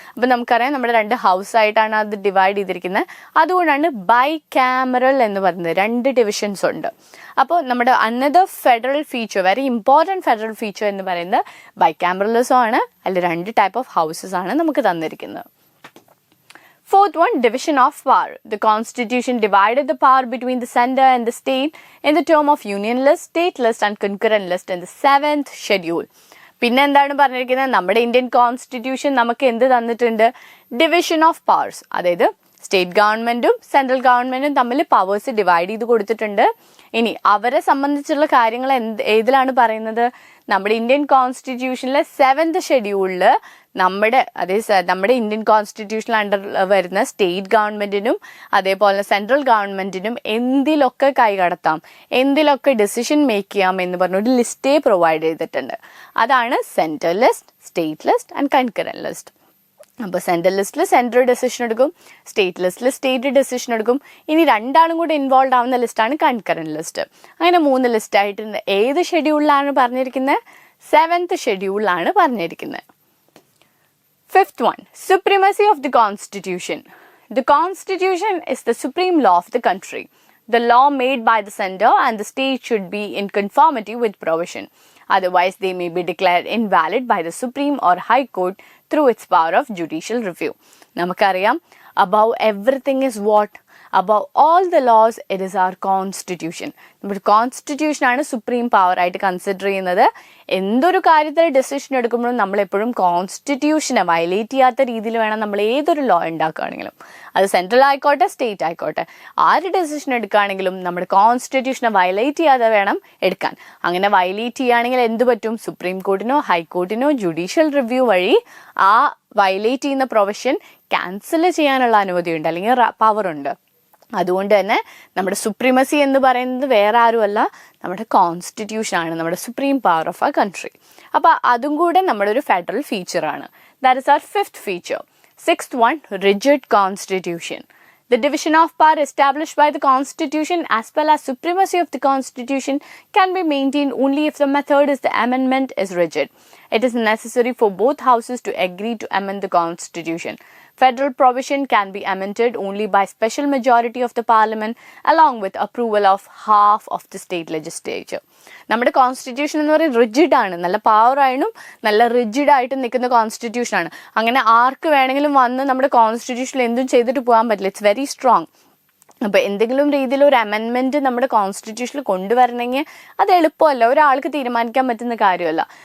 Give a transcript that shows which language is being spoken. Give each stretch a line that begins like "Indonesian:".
Malayalam: അപ്പം നമുക്കറിയാം നമ്മുടെ രണ്ട് ഹൗസ് ആയിട്ടാണ് അത് ഡിവൈഡ് ചെയ്തിരിക്കുന്നത്. അതുകൊണ്ടാണ് ബൈകാമറൽ എന്ന് പറയുന്നത്. രണ്ട് ഡിവിഷൻസ് ഉണ്ട്. അപ്പോൾ നമ്മുടെ another federal feature, very important federal feature എന്ന് പറയുന്നത് ബൈകാമറലിസം ആണ്. അതിൽ രണ്ട് ടൈപ്പ് ഓഫ് ഹൗസസ് ആണ് നമുക്ക് തന്നിരിക്കുന്നത്.
English: Fourth one, division of power. The Constitution divided the power between the center and the state in the term of union list, state list and concurrent list in the 7th schedule.
Malayalam: പിന്നെ എന്താണ് പറഞ്ഞിരിക്കുന്നത്? നമ്മുടെ Indian constitution നമുക്ക് എന്ത് തന്നിട്ടുണ്ട്? Division of powers. അതായത് state ഗവൺമെന്റും central ഗവൺമെന്റും തമ്മിൽ പവേഴ്സ് ഡിവൈഡ് ചെയ്ത് കൊടുത്തിട്ടുണ്ട്. ഇനി അവരെ സംബന്ധിച്ചുള്ള കാര്യങ്ങൾ ഏതിലാണ് പറയുന്നത്? നമ്മുടെ ഇന്ത്യൻ കോൺസ്റ്റിറ്റ്യൂഷനിലെ 7th ഷെഡ്യൂളിൽ നമ്മുടെ ഇന്ത്യൻ കോൺസ്റ്റിറ്റ്യൂഷനിൽ അണ്ടർ വരുന്ന സ്റ്റേറ്റ് ഗവൺമെന്റിനും അതേപോലെ സെൻട്രൽ ഗവൺമെന്റിനും എന്തിലൊക്കെ കൈകടത്താം, എന്തിലൊക്കെ ഡിസിഷൻ മേക്ക് ചെയ്യാം എന്ന് പറഞ്ഞൊരു ലിസ്റ്റേ പ്രൊവൈഡ് ചെയ്തിട്ടുണ്ട്. അതാണ് central list, state list and concurrent list. അപ്പോൾ സെൻട്രൽ ലിസ്റ്റിൽ സെൻട്രൽ ഡെസിഷൻ എടുക്കും, സ്റ്റേറ്റ് ലിസ്റ്റിൽ സ്റ്റേറ്റ് ഡെസിഷൻ എടുക്കും. ഇനി രണ്ടാളും കൂടി ഇൻവോൾവ് ആവുന്ന ലിസ്റ്റാണ് കൺകറന്റ് ലിസ്റ്റ്. അങ്ങനെ 3 ലിസ്റ്റായിട്ടുണ്ട്. ഏത് ഷെഡ്യൂളിലാണ് പറഞ്ഞിരിക്കുന്നത്? 7th ഷെഡ്യൂളിലാണ് പറഞ്ഞിരിക്കുന്നത്.
English: 5th one, supremacy of the Constitution. The Constitution is the supreme law of the country. The law made by the center and the state should be in conformity with provision. Otherwise, they may be declared invalid by the Supreme or High Court through its power of judicial review. നമുക്കറിയാം, above everything is what? Above all the laws, it is our constitution.
Malayalam: നമ്മുടെ constitution ആണ് supreme power ആയിട്ട് consider ചെയ്യുന്നത്. എന്തൊരു കാര്യത്തിൽ decision എടുക്കുമ്പോഴും നമ്മളെപ്പോഴും കോൺസ്റ്റിറ്റ്യൂഷനെ violate ചെയ്യാത്ത രീതിയിൽ വേണം നമ്മൾ ഏതൊരു ലോ ഉണ്ടാക്കുകയാണെങ്കിലും, അത് സെൻട്രൽ ആയിക്കോട്ടെ സ്റ്റേറ്റ് ആയിക്കോട്ടെ, ആര് ഡെസിഷൻ എടുക്കുകയാണെങ്കിലും നമ്മുടെ കോൺസ്റ്റിറ്റ്യൂഷനെ വയലേറ്റ് ചെയ്യാതെ വേണം എടുക്കാൻ. അങ്ങനെ വയലേറ്റ് ചെയ്യുകയാണെങ്കിൽ എന്ത് പറ്റും? സുപ്രീം കോർട്ടിനോ ഹൈക്കോർട്ടിനോ ജുഡീഷ്യൽ റിവ്യൂ വഴി ആ വയലേറ്റ് ചെയ്യുന്ന പ്രൊവിഷൻ ക്യാൻസൽ ചെയ്യാനുള്ള അനുമതിയുണ്ട്, അല്ലെങ്കിൽ പവറുണ്ട്. അതുകൊണ്ട് തന്നെ നമ്മുടെ സുപ്രീമസി എന്ന് പറയുന്നത് വേറെ ആരുമല്ല, നമ്മുടെ കോൺസ്റ്റിറ്റ്യൂഷൻ ആണ്, നമ്മുടെ
English: Supreme power of ആ country.
Malayalam: അപ്പോൾ അതും കൂടെ നമ്മുടെ ഒരു federal ഫീച്ചറാണ്.
English: That is our 5th feature. 6th one, rigid constitution. The division of power established by the Constitution as well as supremacy of the Constitution can be maintained only if the method is the amendment is rigid. It is necessary for both houses to agree to amend the Constitution. Federal provision can be amended only by special majority of the parliament along with approval of half of the state legislature.
Malayalam: നമ്മുടെ constitution എന്ന് പറയുന്നത് rigid ആണ്, നല്ല പവറായിട്ടും നല്ല rigid ആയിട്ട് നിൽക്കുന്ന constitution ആണ്. അങ്ങനെ ആർക്ക് വേണമെങ്കിലും വന്ന് നമ്മുടെ കോൺസ്റ്റിറ്റ്യൂഷനിൽ എന്തും ചെയ്തിട്ട് പോകാൻ പറ്റില്ല.
English: It's very strong.
Malayalam: അപ്പോൾ എന്തെങ്കിലും രീതിയിൽ ഒരു അമെൻമെൻറ്റ് നമ്മുടെ കോൺസ്റ്റിറ്റ്യൂഷനിൽ കൊണ്ടുവരണമെങ്കിൽ അത് എളുപ്പമല്ല, ഒരാൾക്ക് തീരുമാനിക്കാൻ പറ്റുന്ന കാര്യമല്ല.